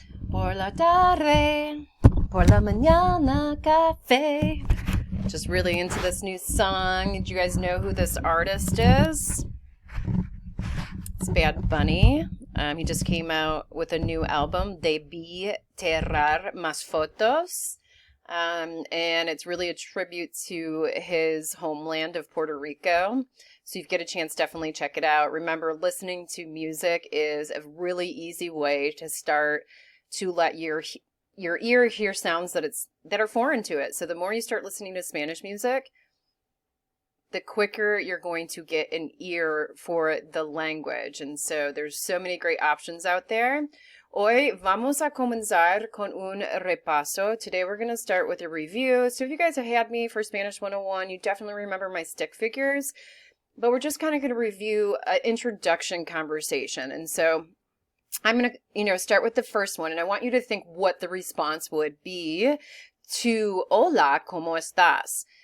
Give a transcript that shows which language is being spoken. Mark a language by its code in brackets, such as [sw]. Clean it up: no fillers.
[es] Por la tarde, por la mañana, café. [en] Just really into this new song. Did you guys know who this artist is? It's Bad Bunny. He just came out with a new album, Debí Tirar Más Fotos. And it's really a tribute to his homeland of Puerto Rico. So if you get a chance, definitely check it out. Remember, listening to music is a really easy way to start to let your ear hear sounds that are foreign to it. So the more you start listening to Spanish music, the quicker you're going to get an ear for the language. And so there's so many great options out there. [es] Hoy vamos a comenzar con un repaso. [en] Today we're going to start with a review. So if you guys have had me for Spanish 101, you definitely remember my stick figures. But we're just kind of going to review an introduction conversation. And so I'm going to, start with the first one. And I want you to think what the response would be to [es] Hola, ¿cómo estás?